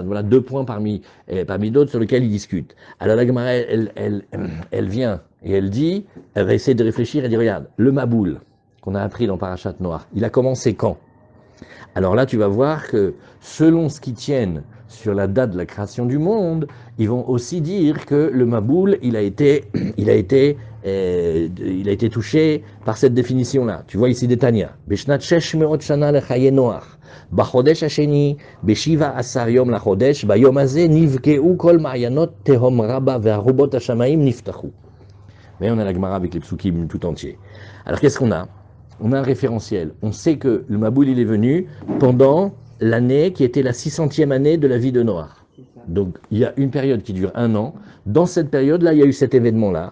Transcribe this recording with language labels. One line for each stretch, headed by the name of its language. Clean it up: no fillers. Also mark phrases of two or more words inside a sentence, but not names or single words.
French: Voilà deux points parmi d'autres sur lesquels ils discutent. Alors la Gemara elle vient et elle dit, elle va essayer de réfléchir et dire regarde, le Maboul qu'on a appris dans Parashat Noach, il a commencé quand? Alors là, tu vas voir que selon ce qu'ils tiennent sur la date de la création du monde, ils vont aussi dire que le Maboul, il a été touché par cette définition-là. Tu vois ici des Tanya.
Hebrew: בשנת שש מאות שנה לחיי נח בחדש השני בשבעה עשר יום לחדש ביום הזה נבקעו כל מעינות תהום רבה וארבת השמים נפתחו.
French: Mais on a la Gemara avec les psukim tout entier. Alors qu'est-ce qu'on a? On a un référentiel. On sait que le Maboul, il est venu pendant l'année qui était la 600e année de la vie de Noach. Donc, il y a une période qui dure 1 an. Dans cette période-là, il y a eu cet événement-là.